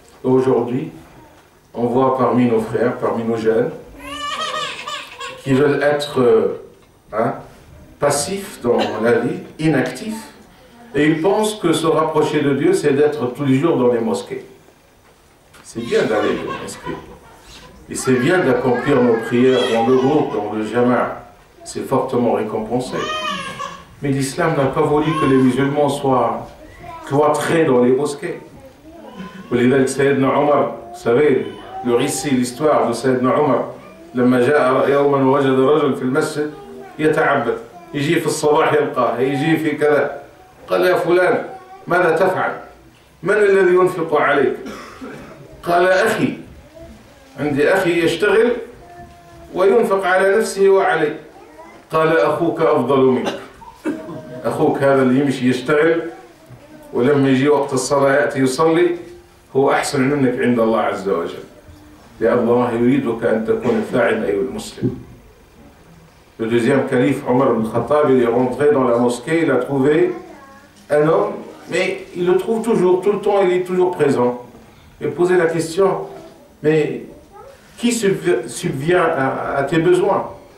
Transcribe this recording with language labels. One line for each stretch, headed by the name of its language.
French: Aujourd'hui, on voit parmi nos frères, parmi nos jeunes, qui veulent être passifs dans la vie, inactifs, et ils pensent que se rapprocher de Dieu, c'est d'être tous les jours dans les mosquées. C'est bien d'aller dans les mosquées. Et c'est bien d'accomplir nos prières dans le groupe, dans le jama'. C'est fortement récompensé. Mais l'islam n'a pas voulu que les musulmans soient cloîtrés dans les mosquées.
Arabic: ولذلك سيدنا عمر,
French: vous savez, le récit, l'histoire de
Arabic: سيدنا عمر, لما جاء يوما وجد رجل في المسجد يتعبد, يجي في الصباح يلقاه, يجي في كذا, قال يا فلان ماذا تفعل؟ من الذي ينفق عليك؟ قال أخي, عندي أخي يشتغل وينفق على نفسه وعلي. قال أخوك أفضل منك. أخوك هذا اللي يمشي يشتغل ولما يجي وقت الصلاة يأتي يصلي هو أحسن منك عند الله عز وجل، لأن الله يريدك أن تكون فاعلا أيها المسلم.
French: Le deuxième calife, Omar ibn Khattab, il est rentré dans la mosquée, il a trouvé un homme, mais il le trouve toujours, tout le temps il est toujours présent. Il a posé la question, mais qui subvient à tes besoins?